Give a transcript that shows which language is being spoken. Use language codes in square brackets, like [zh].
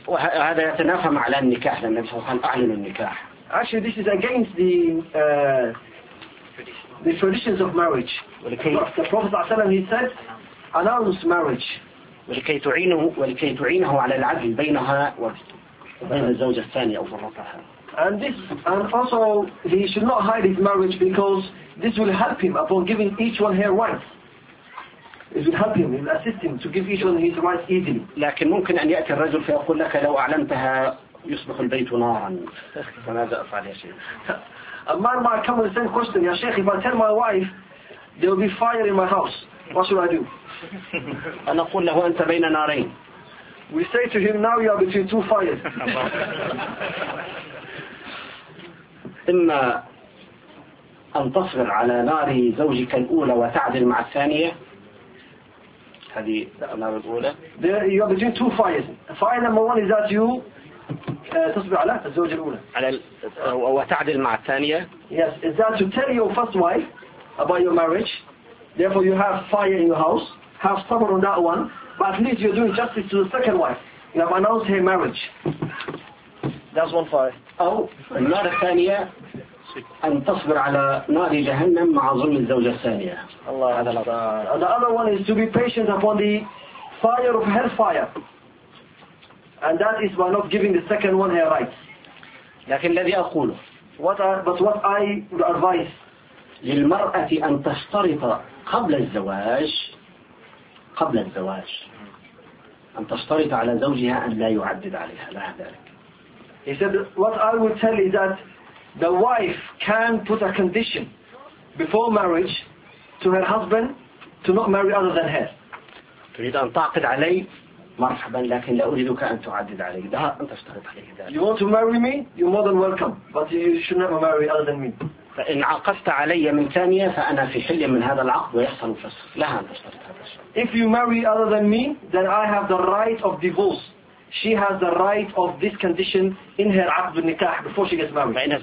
[ar] وهذا يتنافى مع النكاح لأن النبي صلى الله عليه وسلم أعلن النكاح. [en] Actually, this is against the traditions of marriage. The Prophet [ar] صلى الله عليه وسلم [en] said, "Announce marriage." [ar] ولكي تعينه على العدل بينها وبين الزوجة الثانية أو فرطها. [en] And also, he should not hide his marriage because this will help him upon giving each one her rights. It will help him, it will assist him to give each one his rights easily. [ar] لكن ممكن أن يأتي الرجل فيقول لك لو أعلنتها يصبح البيت نارا. فماذا أفعل يا شيخ؟ [en] A man might come with the same question, Ya Sheikh, if I tell my wife, there will be fire in my house. What should I do? [ar] أنا أقول له أنت بين نارين. [en] We say to him, now you are between two fires. [ar] إما أن تصبر على نار زوجك الأولى وتعدل مع الثانية. هذه النار الأولى. [en] There you are between two fires. Fire number one is that you [ar] تصبر على الزوجة الأولى. على وتعدل مع الثانية. [en] Yes, is that to tell your first wife about your marriage? Therefore, you have fire in your house. Have sabr on that one, but at least you're doing justice to the second wife. You have announced her marriage. That's one fire. [ar] أو النار الثانية أن تصبر على نار جهنم مع ظلم الزوجة الثانية. الله هذا الله. [en] The other one is to be patient upon the fire of hellfire. And that is by not giving the second one her rights. [ar] لكن الذي أقوله. [en] But what I would advise. [ar] للمرأة أن تشترط قبل الزواج. قبل الزواج. أن تشترط على زوجها أن لا يعدد عليها لها ذلك. [en] He said, what I would tell is that the wife can put a condition before marriage to her husband to not marry other than her. [ar] تريد أن تعقد علي مرحبا لكن لا أريدك أن تعدد علي ده أنت اشتغلت عليه ذلك. [en] You want to marry me? You're more than welcome. But you should never marry other than me. [ar] فإن عقدت علي من ثانية فأنا في حل من هذا العقد ويحصل فسخ لها أن تشترط هذا الشرط. [en] If you marry other than me, then I have the right of divorce. she has the right of this condition in her [ar] عقد النكاح [en] before she gets married.